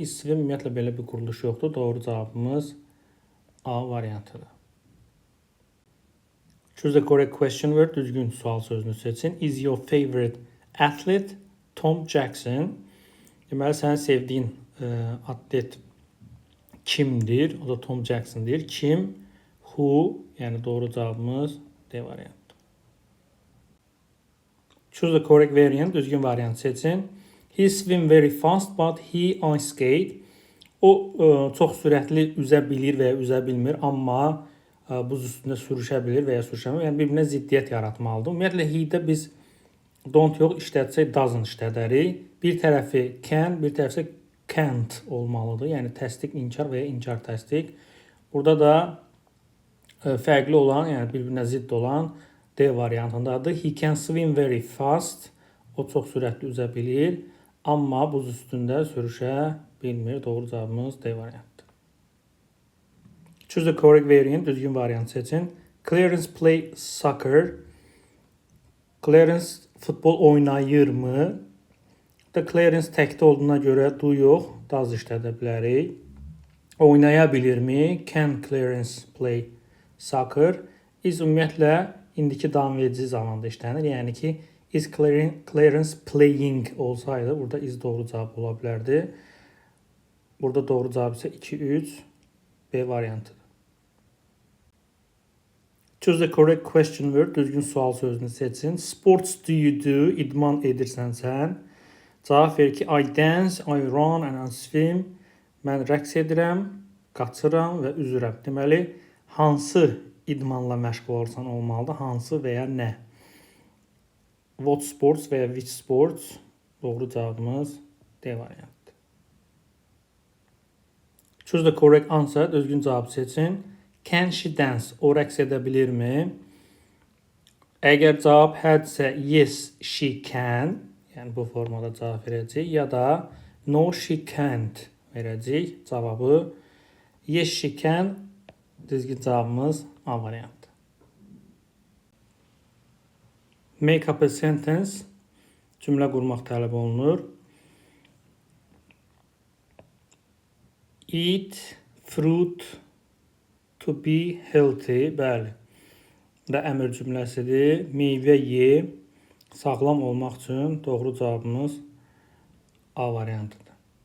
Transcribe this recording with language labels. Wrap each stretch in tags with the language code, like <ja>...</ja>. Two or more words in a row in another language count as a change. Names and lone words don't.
<en>Is swim</en> <az>ümumiyyətlə belə bir quruluş yoxdur. Doğru cavabımız A variantıdır.</az> <en>Choose the correct question word,</en> <az>düzgün sual sözünü seçin.</az> <en>Is your favorite athlete Tom Jackson?</en> <az>Deməli, sənin sevdiyin atlet kimdir? O da Tom Jackson'dir. Kim? Who? Yəni doğru cavabımız D variantı.</az> <en>Choose the correct variant,</en> <az>düzgün variant seçin.</az> <en>He swim very fast but he ice skate.</en> <az>O çox sürətli üzə bilir və ya üzə bilmir, amma buz üstündə sürüşə bilir və ya sürüşəmir. Yəni bir-birinə ziddiyyət yaratmalıdır. Ümumiyyətlə he-də biz don't yox işlətsək doesn't işlədərik. Bir tərəfi can, bir tərəfi can't olmalıdır. Yəni təsdiq, inkar və ya inkar təsdiq. Burada da fərqli olan, yəni bir-birinə zidd olan D variantındadır.</az> <en>He can swim very fast.</en> <az>O çox sürətli üzə bilir, amma buz üstündə sürüşə bilmir. Doğru cavabımız D variantı.</az> <en>Choose the correct variant,</en> <az>düzgün variant seçin.</az> <en>Clarence play soccer.</en> <az>Clarence futbol oynayırmı? Da Clarence təkdə olduğuna görə do yox, does işlədə bilərik. Oynaya bilirmi?</az> <en>Can Clarence play soccer?</en> <az>Is ümumiyyətlə indiki davam edici zamanda işlənir. Yəni ki,</az> <en>is Clarence playing</en> <az>olsaydı, burada is doğru cavab ola bilərdi. Burada doğru cavab isə 2-3 B variantıdır.</az> <en>Choose the correct question word,</en> <az>düzgün sual sözünü seçin.</az> <en>Sports do you do?</en> <az>İdman edirsən sən. Cavab verir ki,</az> <en>I dance, I run and I swim.</en> <az>Mən rəqs edirəm, qaçıram və üzürəm. Deməli, hansı idmanla məşğul olursan olmalıdır? Hansı və ya nə?</az> <en>What sports</en> <az>və ya</az> <en>which sports?</en> <az>Doğru cavabımız D variantı.</az> <en>Choose the correct answer,</en> <az>düzgün cavab seçin.</az> <en>Can she dance?</en> <az>O rəqs edə bilirmi? Əgər cavab hədsə</az> <en>yes, she can.</en> <az>Yəni bu formada cavab verəcək. Ya da</az> <en>no, she can't</en> <az>verəcək cavabı.</az> <en>Yes, she can.</en> <az>Düzgün cavabımız A variantı.</az> <en>Make up a sentence.</en> <az>Cümlə qurmaq tələb olunur.</az> <en>Eat fruit to be healthy.</en> <az>Bəli. Da əmr cümləsidir. Meyvə ye, sağlam olmaq üçün. Doğru cavabımız A variantıdır.</az>